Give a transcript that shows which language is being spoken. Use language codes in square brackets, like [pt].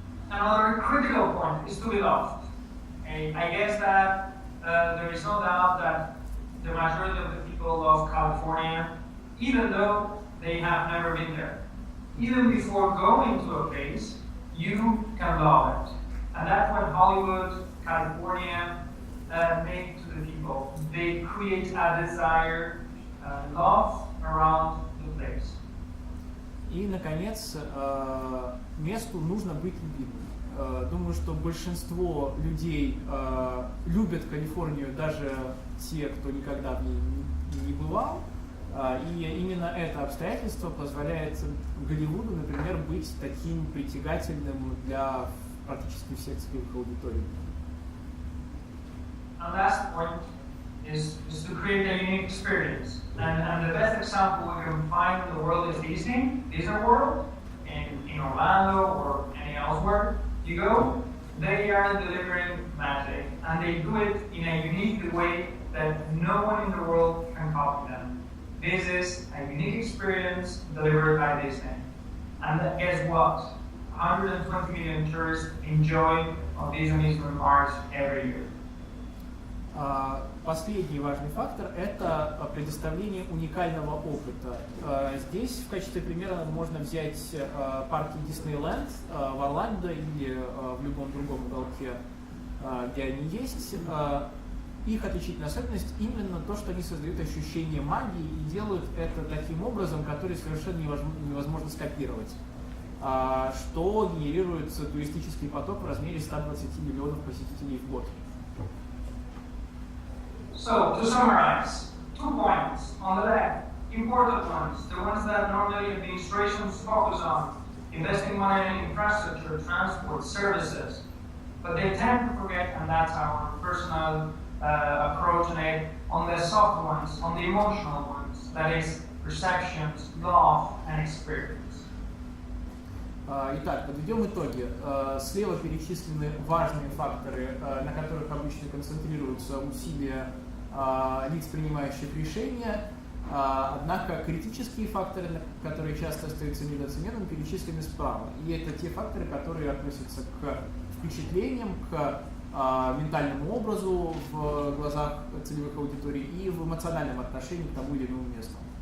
[en] Another critical point is to be loved. I guess that there is no doubt that the majority of the people love California, even though they have never been there. Even before going to a place, you can love it. And that's what Hollywood, California make to the people. They create a desire, love around the place. [ru] И, наконец, месту нужно быть любимым. Думаю, что большинство людей любят Калифорнию, даже те, кто никогда в ней не бывал. И именно это обстоятельство позволяет Голливуду, например, быть таким притягательным для практически всех целевых аудиторий. [en] And last point is to create a unique experience. And the best example we can find in the world is Disney World, in Orlando or any elsewhere you go. They are delivering magic, and they do it in a unique way that no one in the world can copy them. This is a unique experience delivered by Disney. And guess what? 120 million tourists enjoy of these amusement parks every year. [ru] Последний важный фактор – это предоставление уникального опыта. Здесь в качестве примера можно взять парки Диснейленд в Орландо или в любом другом уголке, где они есть. Их отличительная особенность именно то, что они создают ощущение магии и делают это таким образом, который совершенно невозможно скопировать, что генерирует туристический поток в размере 120 миллионов посетителей в год. [en] So, to summarize, 2 points. On the left, important ones, the ones that normally administrations focus on, investing money in infrastructure, transport, services. But they tend to forget, and that's our personal approach on it, on the soft ones, on the emotional ones, that is perceptions, love, and experience. [ru] Итак, подведем итоги. Слева перечислены важные факторы, на которых обычно концентрируются усилия лиц, принимающих решения, однако критические факторы, которые часто остаются недооцененными, перечислены справа. И это те факторы, которые относятся к впечатлениям, к ментальному образу в глазах целевых аудиторий и в эмоциональном отношении к тому или иному месту.